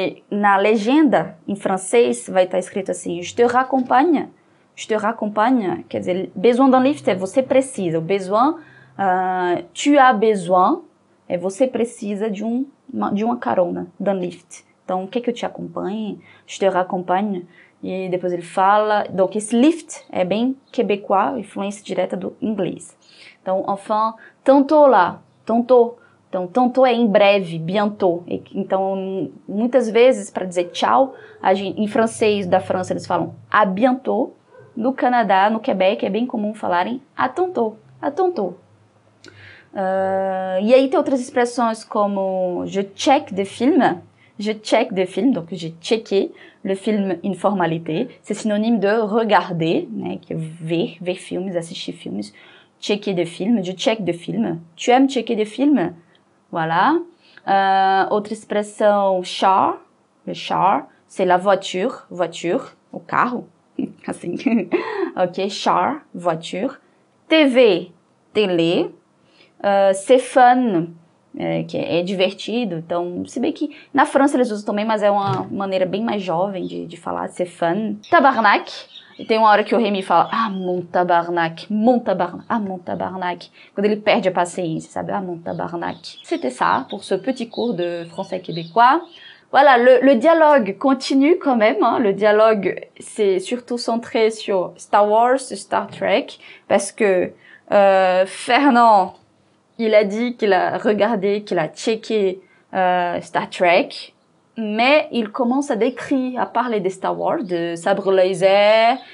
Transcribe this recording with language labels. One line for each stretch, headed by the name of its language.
Portuguese: Na legenda, em francês, vai estar escrito assim,
French: je te raccompagne,
Portuguese: quer dizer,
French: besoin d'un lift
Portuguese: é você precisa, o besoin, tu as besoin, é você precisa de uma carona, d'un lift. Então, quer que eu te acompanhe?
French: Je te raccompagne.
Portuguese: E depois ele fala, donc esse lift é bem quebecois, influência direta do inglês. Então, enfin, tantôt lá, tantôt. Então, tantôt é em breve, bientôt. Então, muitas vezes, para dizer tchau, em francês da França eles falam à bientôt. No Canadá, no Quebec, é bem comum falarem à tantôt, à tantôt. E aí tem outras expressões como
French: je check des films, donc j'ai checké le film une formalité. C'est synonyme de regarder,
Portuguese: né, que é ver filmes, assistir filmes.
French: Checker des films, je check des films. Tu aimes checker des films? Voilà.
Portuguese: Outra expressão, char.
French: Le char, c'est la voiture,
Portuguese: o carro. Assim.
French: Ok, char, voiture. TV, télé. C'est fun.
Portuguese: que é divertido. Então, se bem que na França eles usam também, mas é uma maneira bem mais jovem de falar, de ser fun. Tabarnak. E tem uma hora que o Rémi fala,
French: ah, mon tabarnak, ah, mon tabarnak.
Portuguese: Quando ele perde a paciência, sabe?
French: Ah, mon tabarnak. C'était ça pour ce petit cours de français québécois. Voilà, le dialogue continue quand même. Hein. Le dialogue, c'est surtout centré sur Star Wars, Star Trek, parce que Fernand, il a dit qu'il a regardé, qu'il a checké Star Trek, mais il commence à décrire, à parler des Star Wars, de sabre laser,